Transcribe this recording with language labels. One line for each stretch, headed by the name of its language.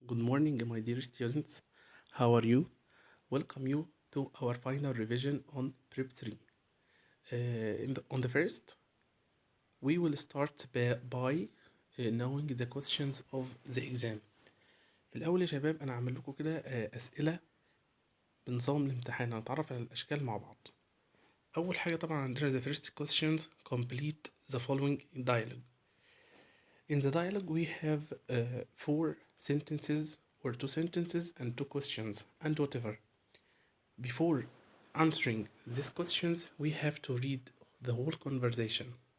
English: Good morning, my dear students. How are you? Welcome you to our final revision on Prep 3. On the first, we will start by knowing the questions of the exam.
Arabic: في الأول يا شباب أنا عامل لكم كده أسئلة بنظام الامتحان، هنتعرف على الأشكال مع بعض. أول حاجة طبعا عندنا the first questions complete the following dialogue.
English: In the dialogue we have four sentences or two sentences and two questions and whatever. Before answering these questions, we have to read the whole conversation.